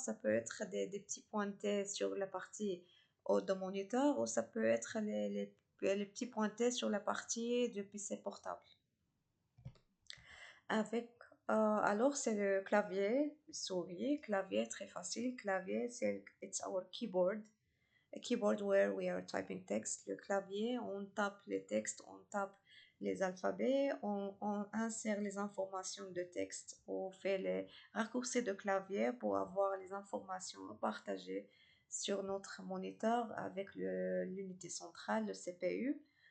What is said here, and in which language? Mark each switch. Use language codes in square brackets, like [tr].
[fr] Ça peut être des petits pointés sur la partie haute de moniteur ou ça peut être les petits pointés sur la partie du PC portable. Avec, alors c'est le clavier, souris, clavier très facile. [en] Clavier, it's our keyboard. A keyboard where we are typing text. [fr] Le clavier, on tape les textes, on tape les alphabets, on insère les informations de texte, on fait les raccourcis de clavier pour avoir les informations partagées sur notre moniteur avec l'unité centrale, le CPU.